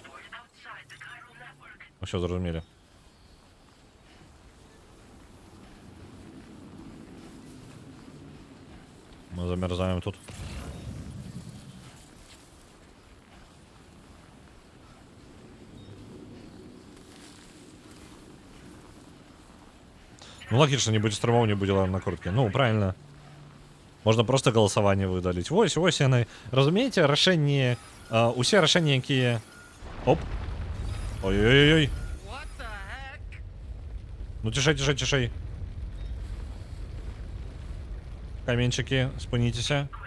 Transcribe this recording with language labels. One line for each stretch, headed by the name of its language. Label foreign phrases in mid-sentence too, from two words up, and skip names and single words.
Belarusian: Усё зразумелі. Мы замерзаем тут. Ну,
Russian: логично, не будет стримов, не будет накрутки. Ну, правильно. Можно просто голосование выдалить.
Belarusian: Вось яны. Разумееце, рашэнні... усе рашэнні, якія... Оп. Ой-ой-ой. Ну, цішэй. Каменчики, спыніцеся.